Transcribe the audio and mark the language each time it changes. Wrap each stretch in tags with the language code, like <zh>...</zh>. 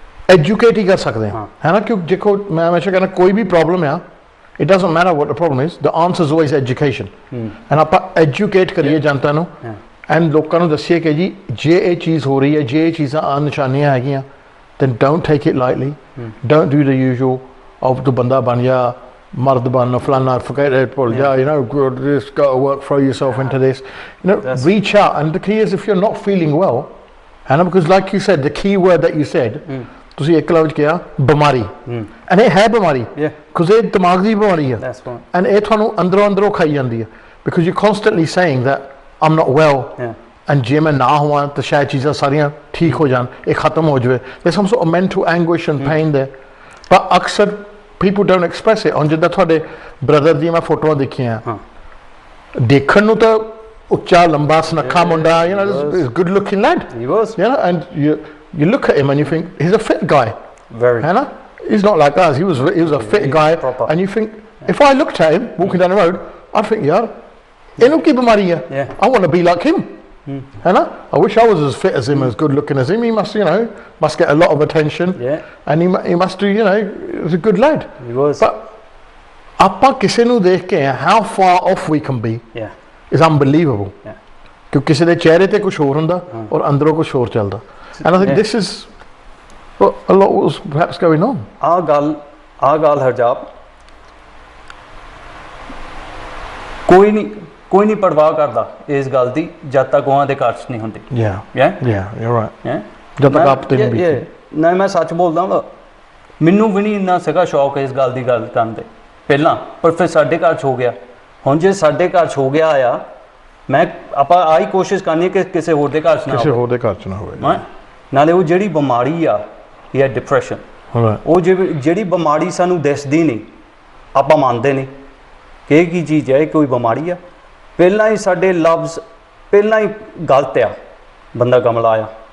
<pa>Educate ਹੀ ਕਰ ਸਕਦੇ ਹਾਂ ਹੈ ਨਾ ਕਿਉਂਕਿ ਦੇਖੋ ਮੈਂ ਹਮੇਸ਼ਾ ਕਹਿੰਦਾ ਕੋਈ ਵੀ ਪ੍ਰੋਬਲਮ ਆ</pa> <en>it doesn't matter what the problem is the answer is always education and</en> <pa>ਆਪਾਂ ਐਜੂਕੇਟ ਕਰੀਏ ਜਨਤਾ ਨੂੰ</pa> <en>and</en> <pa>ਲੋਕਾਂ ਨੂੰ ਦੱਸੀਏ ਕਿ ਜੀ ਜੇ ਇਹ ਚੀਜ਼ ਹੋ ਰਹੀ ਹੈ ਜੇ ਇਹ ਚੀਜ਼ਾਂ ਨਿਸ਼ਾਨੀਆਂ ਹੈਗੀਆਂ</pa> <en>then don't take it lightly don't do the usual of the</en> <pa>ਬੰਦਾ ਬਣ ਜਾ ਮਰਦ ਬਣ ਫਲਾਨਾ</pa> <en>forget it</en> <pa>ਭੁੱਲ ਜਾ</pa> <en>just go to work throw yourself into this reach out and the key is if you're not feeling well and because like you said the key word that you said</en> <pa>ਤੁਸੀਂ ਇੱਕ ਲਫ਼ਜ਼ ਕਿਹਾ ਬਿਮਾਰੀ and ਇਹ ਹੈ ਬਿਮਾਰੀ because ਇਹ ਦਿਮਾਗ ਦੀ ਬਿਮਾਰੀ ਆ ਐਂਡ ਇਹ ਤੁਹਾਨੂੰ ਅੰਦਰੋਂ ਖਾਈ ਜਾਂਦੀ ਹੈ</pa> <en>because you constantly saying that I'm not well</en> <pa>and ਜੇ ਮੈਂ ਨਾ ਹੋਵਾਂ ਤਾਂ ਸ਼ਾਇਦ ਚੀਜ਼ਾਂ ਸਾਰੀਆਂ ਠੀਕ ਹੋ ਜਾਣ ਇਹ ਖਤਮ ਹੋ ਜਾਵੇ ਦੇ</pa> <en>some sort of mental anguish and pain</en> <pa>ਦੇ ਪਰ ਅਕਸਰ</pa> <en>people don't express it</en> <pa>ਹੁਣ ਜਿੱਦਾਂ ਤੁਹਾਡੇ ਬ੍ਰਦਰ ਦੀਆਂ ਮੈਂ ਫੋਟੋਆਂ ਦੇਖੀਆਂ ਦੇਖਣ ਨੂੰ ਤਾਂ ਉੱਚਾ ਲੰਬਾ ਸੁਨੱਖਾ ਮੁੰਡਾ</pa> <en>you know is good looking lad he was and you look at him and you think he's a fit guy very you know he's not like us he was a fit guy proper. and you think if I looked at him walking down the road I'd think yaar</en> <pa>ਇਹਨੂੰ ਕੀ ਬਿਮਾਰੀ ਹੈ</pa> <en>I want to be like him you know I wish I was as fit as him as good looking as him he must you know must get a lot of attention and he must do you know he's a good lad he was but</en> <pa>ਆਪਾਂ ਕਿਸੇ ਨੂੰ ਦੇਖ ਕੇ</pa> <en>how far off we can be is unbelievable</en> <pa>ਕਿਉਂਕਿ ਕਿਸੇ ਦੇ ਚਿਹਰੇ ਤੇ ਕੁਝ ਹੋਰ ਹੁੰਦਾ ਔਰ ਅੰਦਰੋਂ ਕੁਝ ਹੋਰ ਚੱਲਦਾ</pa> <en>and I think this is what a lot was perhaps going on</en> <pa>ਆ ਗੱਲ ਹਰਜਾਪ ਕੋਈ ਨਹੀਂ ਪਰਵਾਹ ਕਰਦਾ ਇਸ ਗੱਲ ਦੀ ਜਦ ਤੱਕ ਉਹਨਾਂ ਦੇ ਘਰ 'ਚ ਨਹੀਂ ਹੁੰਦੀ</pa> <en>you're right</en> <pa>ਜਦ ਤੱਕ ਆਪ ਤੇ ਨਹੀਂ ਬੀਤੀ ਨਾ ਮੈਂ ਸੱਚ ਬੋਲਦਾ ਹਾਂ ਮੈਨੂੰ ਵੀ ਨਹੀਂ ਇੰਨਾ ਸੀਗਾ ਸ਼ੌਕ ਇਸ ਗੱਲ ਦੀ ਗੱਲ ਕਰਨ ਦੇ ਪਹਿਲਾਂ ਪਰ ਫਿਰ ਸਾਡੇ ਘਰ 'ਚ ਹੋ ਗਿਆ ਹੁਣ ਜੇ ਸਾਡੇ ਘਰ 'ਚ ਹੋ ਗਿਆ ਆ ਮੈਂ ਆਪਾਂ ਆਹੀ ਕੋਸ਼ਿਸ਼ ਕਰਨੀ ਕਿ ਕਿਸੇ ਹੋਰ ਦੇ ਘਰ 'ਚ ਨਾ ਹੋਵੇ ਨਾਲੇ ਉਹ ਜਿਹੜੀ ਬਿਮਾਰੀ ਆ ਇਹ ਡਿਪਰੈਸ਼ਨ ਉਹ ਜਿਹੜੀ ਬਿਮਾਰੀ ਸਾਨੂੰ ਦਿਸਦੀ ਨਹੀਂ ਆਪਾਂ ਮੰਨਦੇ ਨਹੀਂ ਕਿ ਇਹ ਕੀ ਚੀਜ਼ ਹੈ ਇਹ ਕੋਈ ਬਿਮਾਰੀ ਆ ਪਹਿਲਾਂ ਹੀ ਸਾਡੇ ਲਫ਼ਜ਼ ਪਹਿਲਾਂ ਹੀ ਗਲਤ ਆ ਬੰਦਾ ਕਮਲਾ ਆ</pa>